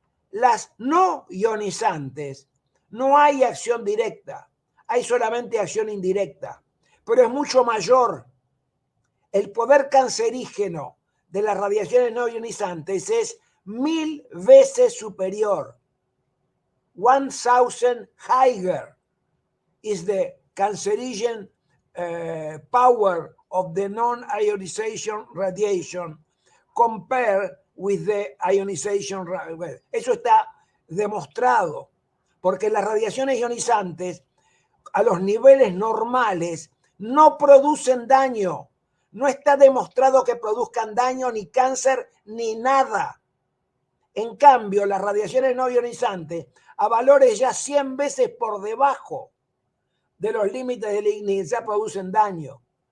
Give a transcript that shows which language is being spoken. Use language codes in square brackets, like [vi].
[es] Las no ionizantes no hay acción directa, hay solamente acción indirecta, pero es mucho mayor. El poder cancerígeno de las radiaciones no ionizantes es 1000 veces superior. [en] 1000 higher is the cancerogen power of the non-ionization radiation compared with the ionization. [es] Eso está demostrado, porque las radiaciones ionizantes a los niveles normales no producen daño. No está demostrado que produzcan daño, ni cáncer, ni nada. En cambio, las radiaciones no ionizantes a valores ya 100 veces por debajo de los límites de la ignición producen daño.